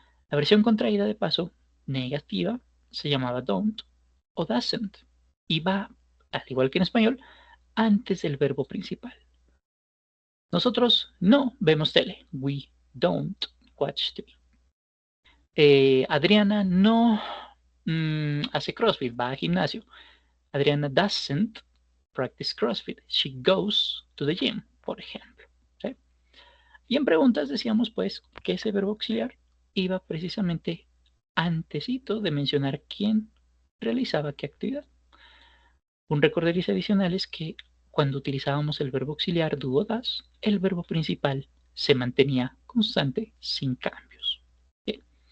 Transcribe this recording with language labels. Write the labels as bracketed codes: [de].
[es] La versión contraída de paso, negativa, se llamaba don't o doesn't. Y va, al igual que en español, antes del verbo principal. Nosotros no vemos tele. [en] We don't watch TV. [es] Adriana no hace CrossFit, va al gimnasio. [en] Adriana doesn't practice CrossFit. She goes to the gym, [es] por ejemplo. ¿Sí? Y en preguntas decíamos pues que ese verbo auxiliar iba precisamente antesito de mencionar quién realizaba qué actividad. Un recorderis adicional es que cuando utilizábamos el verbo auxiliar do o das, el verbo principal se mantenía constante sin cambios. Bien.